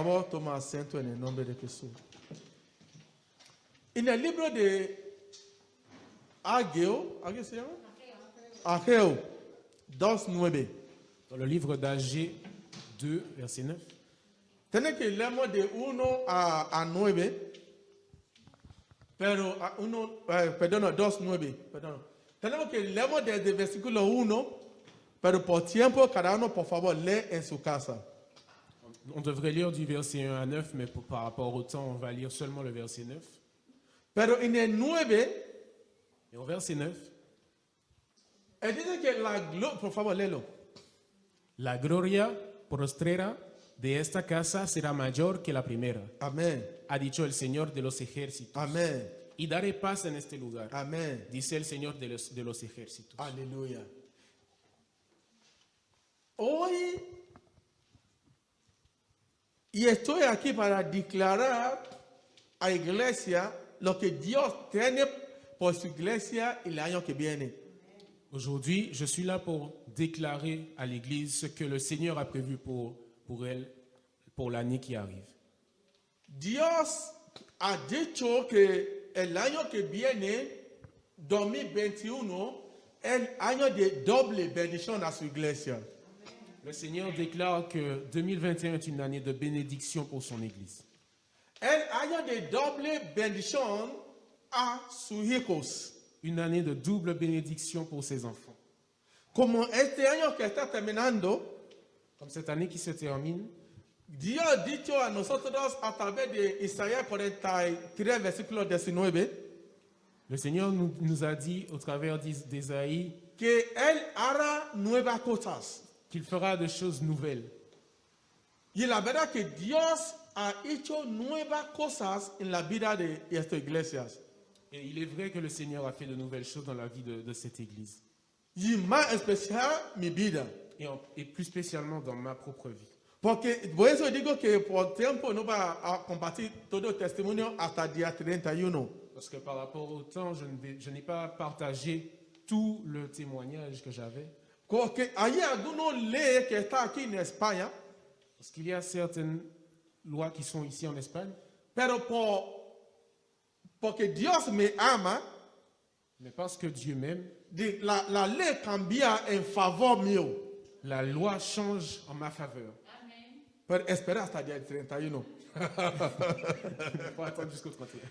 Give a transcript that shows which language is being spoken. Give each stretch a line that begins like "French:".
Spanish: toma assento en el nombre de Jesús. En el libro de Ageo, ¿qué se llama? Ageo 2:9.
French: Dans le livre d'Agé 2, verset 9.
Spanish: Tiene que leemos de 1 a 9, pero 2:9, perdón. Tenemos que leemos desde el versículo 1, pero por tiempo cada uno por favor lee en su casa.
French: On devrait lire du verset 1 à 9, mais par rapport au temps, on va lire seulement le verset 9.
Spanish: Pero en el 9,
French: Et au verset 9,
Spanish: él dice que la gloria, por favor léelo. la gloria postrera de esta casa será mayor que la primera, Amén, ha dicho el Señor de los ejércitos. amén, Y daré paz en este lugar, amén. dice el Señor de los ejércitos. Aleluya. Hoy, y estoy aquí para declarar a la iglesia lo que Dios tiene por su iglesia el año que viene.
French: Aujourd'hui, je suis là pour déclarer à l'Église ce que le Seigneur a prévu pour elle, pour l'année qui arrive.
Spanish: Dios ha dicho que el año que viene, 2021, es el año de doble bendición a su iglesia.
French: Le Seigneur déclare que 2021 est une année de bénédiction pour son Église.
Spanish: El año de doble bendición a sus hijos.
French: Une année de double bénédiction pour ses enfants.
Spanish: Como este año que está terminando,
French: Comme cette année qui se termine,
Spanish: Dios ha dicho a nosotros a través de Isaías 43, versículo 19,
French: le Seigneur nous a dit au travers d'Ésaïe
Spanish: que Él hará nuevas cosas.
French: qu'il fera des choses nouvelles.
Spanish: Y la verdad que Dios ha hecho nuevas cosas en la vida de estas iglesias.
French: Et il est vrai que le Seigneur a fait de nouvelles choses dans la vie de cette Église.
Spanish: Y más especial mi vida.
French: Et plus spécialement dans ma propre vie.
Spanish: Porque por eso digo que por tiempo no va a compartir todo el testimonio hasta el día 31.
French: Parce que par rapport au temps, je n'ai pas partagé tout le témoignage que j'avais.
Spanish: Porque hay algunos leyes que están aquí en España,
French: Parce qu'il y a certaines lois qui sont ici en Espagne,
Spanish: pero porque Dios me ama,
French: mais parce que Dieu m'aime,
Spanish: la ley cambia en favor mío.
French: la loi change en ma faveur.
Spanish: Pero espera hasta el día 31.
French: Il faut attendre jusqu'au 31.